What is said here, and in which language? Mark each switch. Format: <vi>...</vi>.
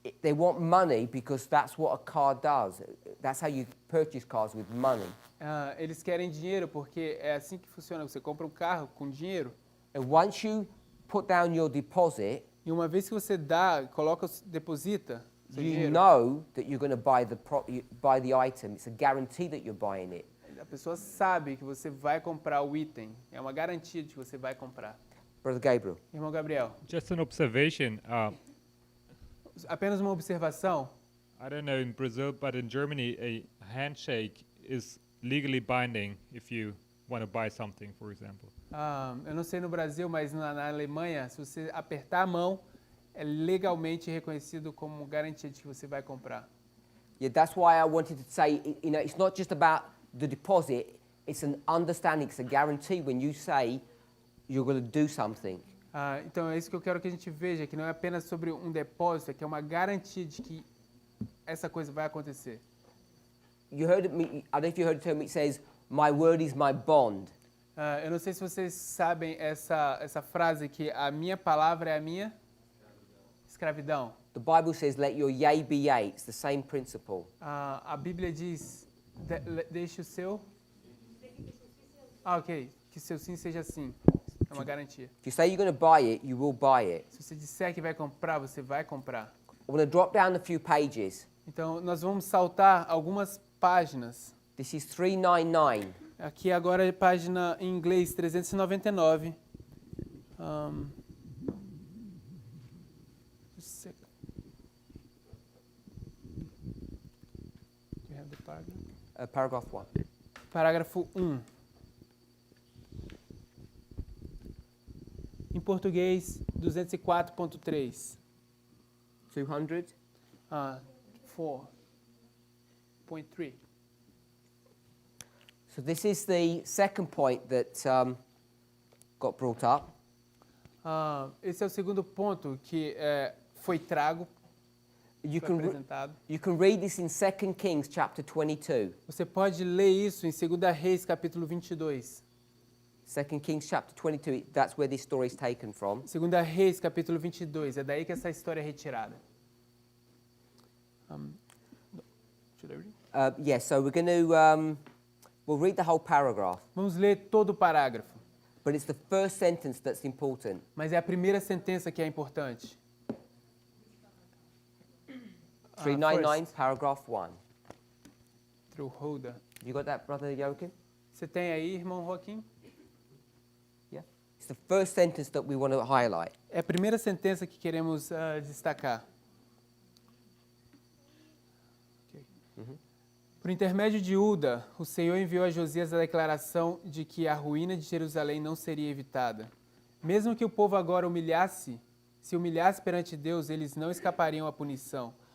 <en>They want money because that's what a car does. That's how you purchase cars, with money.</en> <pt>Eles querem dinheiro porque é assim que funciona. Você compra um carro com dinheiro</pt> <en>And once you put down your deposit,</en> <pt>e uma vez que você deposita seu</pt> <en>you</en> <pt>dinheiro,</pt> <en>know that you're going to buy the item. It's a guarantee that you're buying it.</en> <pt>a pessoa sabe que você vai comprar o item. É uma garantia de que você vai comprar.</pt> <en>Brother Gabriel.</en> <pt>Irmão Gabriel,</pt> <en>Just an observation.</en> <pt>apenas uma observação.</pt> <en>I don't know in Brazil, but in Germany, a handshake is legally binding if you want to buy something, for example.</en> <pt>Eu não sei no Brasil, mas na Alemanha, se você apertar a mão, é legalmente reconhecido como garantia de que você vai comprar.</pt> <en>Yeah, that's why I wanted to say, it's not just about the deposit. It's an understanding. It's a guarantee when you say you're going to do something.</en> <pt>Então é isso que eu quero que a gente veja, que não é apenas sobre um depósito, é que é uma garantia de que essa coisa vai acontecer.</pt> <en>You heard me. I don't know if you heard it tell me. It says, "My word is my bond."</en> <pt>Eu não sei se vocês sabem essa frase que a minha palavra é a minha escravidão.</pt> <en>The Bible says, "Let your yea be yea." It's the same principle.</en> <pt>A Bíblia diz, deixe o seu... ok. Que seu sim seja sim. É uma garantia.</pt> <en>If you say you're going to buy it, you will buy it.</en> <pt>Se você disser que vai comprar, você vai comprar.</pt> <en>I'm going to drop down a few pages.</en> <pt>Então, nós vamos saltar algumas páginas.</pt> <en>This is 399.</en> <pt>Aqui agora é página em inglês 399.</pt> <en>Just a second. Do you have the paragraph? Paragraph 1.</en> <pt>Parágrafo 1. Em português, 204.3. 200. 4.3.</pt> <en>So this is the second point that got brought up.</en> <pt>Esse é o segundo ponto que foi trago,</pt> <en>You</en> <pt>foi</pt> <en>can,</en> <pt>apresentado.</pt> <en>you can read this in 2 Kings chapter 22.</en> <pt>Você pode ler isso em 2 Reis, capítulo 22.</pt> <en>2 Kings chapter 22, that's where this story is taken from.</en> <pt>2 Reis, capítulo 22. É daí que essa história é retirada.</pt> <en>Should I read? Yes, so we're going to, we'll read the whole paragraph.</en> <pt>Vamos ler todo o parágrafo.</pt> <en>But it's the first sentence that's important.</en> <pt>Mas é a primeira sentença que é importante.</pt> <en>399, first. paragraph 1. Through Hoda. You got that, Brother Joachim?</en> <pt>Você tem aí, irmão Joaquim?</pt> <en>Yeah. It's the first sentence that we want to highlight.</en> <pt>É a primeira sentença que queremos destacar. Okay. Por intermédio de Uda, o Senhor enviou a Josias a declaração de que a ruína de Jerusalém não seria evitada. Mesmo que o povo agora se humilhasse perante Deus, eles não escapariam à punição.</pt>